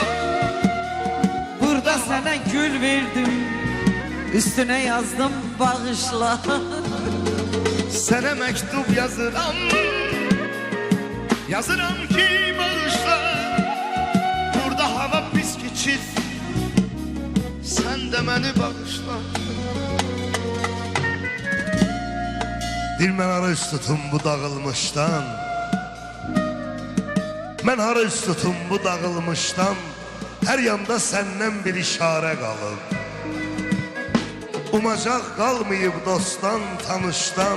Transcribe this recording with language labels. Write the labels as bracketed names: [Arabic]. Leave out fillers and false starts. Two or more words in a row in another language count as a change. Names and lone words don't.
[Turkish] Burada sana gül verdim, üstüne yazdım bağışla. Sana mektup yazıram, yazıram ki bağışla. Burada hava pis geçir, sen de beni bağışla. [Azerbaijani] Dil mən hara üst tutum bu dağılmışdan, mən hara üst tutum bu dağılmışdan. Hər yanda səndən bir işarə qalıb. Umacaq qalmayıb dostdan, tanışdan.